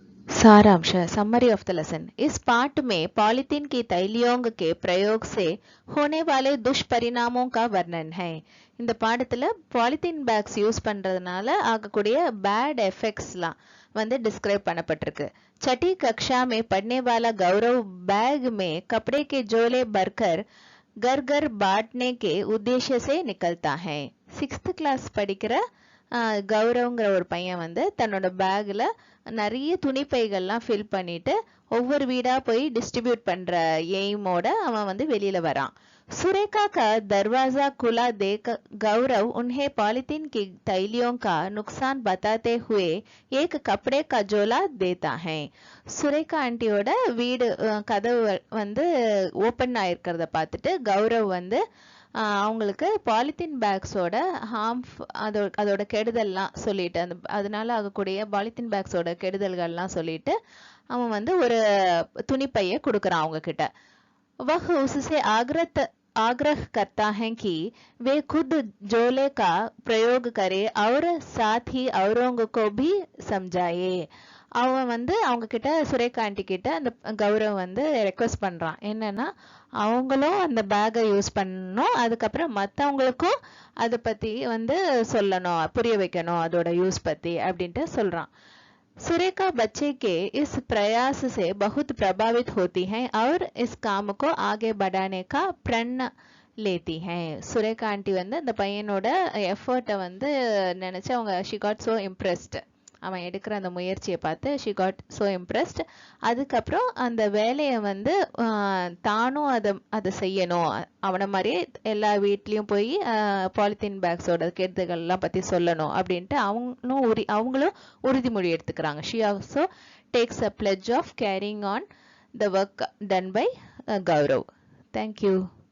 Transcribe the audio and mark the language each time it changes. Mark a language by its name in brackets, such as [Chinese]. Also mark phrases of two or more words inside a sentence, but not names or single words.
[English] सारांश summary of the lesson. [Hindi] इस पाठ में पॉलीथीन की தைலியோங் के प्रयोग से होने वाले दुष्परिणामों का वर्णन है। [Tamil] இந்த பாடத்துல [English] polythene bags use [Tamil] பண்றதுனால ஆகக்கூடிய [English] bad effects-lām [Tamil] வந்து डिस्क्राइब பண்ணப்பட்டிருக்கு। [Hindi] छठी कक्षा में पढ़ने वाला गौरव बैग में कपड़े के झोले भरकर घर घर बांटने के उद्देश्य से निकलता है। [Tamil] 6th கிளாஸ் படிக்கிற கௌரவ்ங்கிற ஒரு பையன் வந்து தன்னோட பேக்ல நிறைய துணிப்பைகள்லாம் ஃபில் பண்ணிட்டு ஒவ்வொரு வீடா போய் டிஸ்ட்ரிபியூட் பண்ற எய்மோட அவன் வந்து வெளியில வரான்। [Hindi] सुरेखा का दरवाजा खुला देख गौरव उन्हें पॉलीथीन की थैलियों का नुकसान बताते हुए एक कपड़े का झोला देता है। [Tamil] சுரேகா ஆண்டியோட வீடு கதவு வந்து ஓப்பன் ஆயிருக்கிறத பார்த்துட்டு கௌரவ் வந்து அவங்களுக்கு [English] polythene bags-ōṭa [Tamil] அதோட கெடுதல்லாம் சொல்லிட்டு அதனால ஆகக்கூடிய [English] polythene bags-ōṭa [Tamil] கெடுதல்கள்லாம் சொல்லிட்டு அவன் வந்து ஒரு துணிப்பைய கொடுக்குறான் அவங்க கிட்ட। [Hindi] वह उससे आग्रह करता है कि वे खुद झोले का प्रयोग करे और साथ ही औरों को भी समझाए। [Tamil] அவன் வந்து அவங்க கிட்ட சுரேகா ஆண்டி கிட்ட அந்த கௌரவ் வந்து ரெக்வஸ்ட் பண்றான் என்னன்னா அவங்களும் அந்த [English] bag-ai use [Tamil] பண்ணணும், அதுக்கப்புறம் மற்றவங்களுக்கும் அதை பத்தி வந்து சொல்லணும், புரிய வைக்கணும் அதோட யூஸ் பத்தி அப்படின்ட்டு சொல்றான்। [Hindi] सुरेखा बच्चे के इस प्रयास से बहुत प्रभावित होती है और इस काम को आगे बढ़ाने का प्रण लेती है। [Tamil] சுரேகா ஆண்டி வந்து அந்த பையனோட எஃபர்ட்டை வந்து நினைச்சு அவங்க [English] she got so impressed, [Tamil] அவன் எடுக்கிற அந்த முயற்சியை பார்த்து [English] she got so impressed। [Tamil] அதுக்கப்புறம் அந்த வேலையை வந்து தானும் அதை செய்யணும், அவனை மாதிரியே எல்லா வீட்லேயும் போய் [English] polythene bags-ōṭa [Tamil] கெடுதல்கள்லாம் பற்றி சொல்லணும் அப்படின்ட்டு அவங்களும் உறுதிமொழி எடுத்துக்கிறாங்க। [English] she also takes a pledge of carrying on the work done by Gaurav. Thank you.